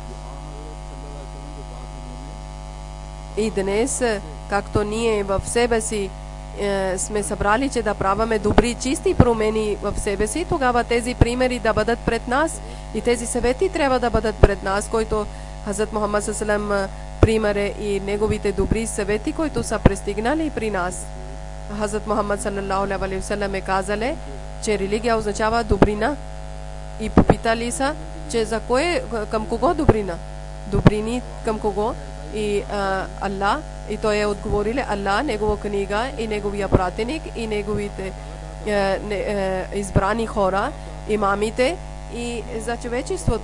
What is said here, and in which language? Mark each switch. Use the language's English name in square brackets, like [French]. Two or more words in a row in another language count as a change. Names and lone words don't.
[Bulgarian] И днес, както ние в себе си сме събрали, че да праваме добри, чисти промени в себе си, тогава тези примери да бъдат пред нас и тези съвети трябва да бъдат пред нас, който Хазрат Мухаммад саллаллаху пример и неговите добри съвети, които са пристигнали при нас. Хазрат Мухаммад [Arabic] صلى الله عليه وسلم [Bulgarian] е казале, че религия означава добрина. И попитали са, че за кое, към кого добрина? Добрини към кого? И Аллах, и той е отговорил, Аллах, негова книга и неговия пратеник и неговите избрани хора, имамите и за човечеството.